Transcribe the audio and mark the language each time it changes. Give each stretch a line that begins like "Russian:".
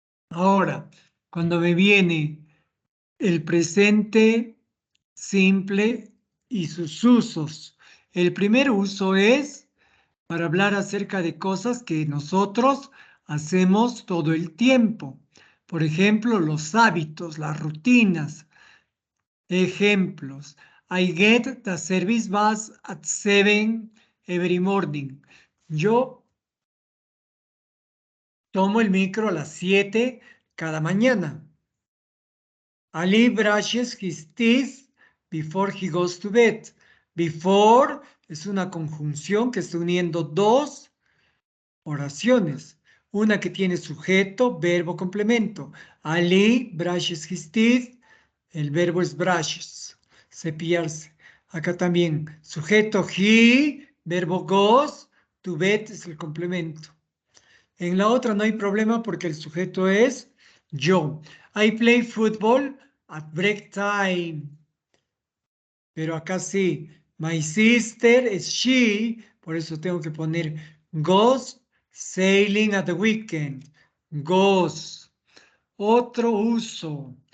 Spanish: Ahora, cuando me viene el presente simple y sus usos. El primer uso es para hablar acerca de cosas que nosotros hacemos todo el tiempo. Por ejemplo, los hábitos, las rutinas. Ejemplos.
English: I get the service bus at 7 every morning.
Spanish: Yo tomo el micro a las 7 cada mañana.
English: Ali brushes his teeth before he goes to bed.
Spanish: Before es una conjunción que está uniendo dos oraciones. Una que tiene sujeto, verbo, complemento.
English: Ali brushes his teeth.
Spanish: El verbo es brushes, cepillarse. Acá también sujeto he, verbo goes, to bed es el complemento. En la otra no hay problema porque el sujeto es yo.
English: I play football at break time.
Spanish: Pero acá sí. My sister es she. Por eso tengo que poner
English: goes sailing at the weekend.
Spanish: Goes. Otro uso.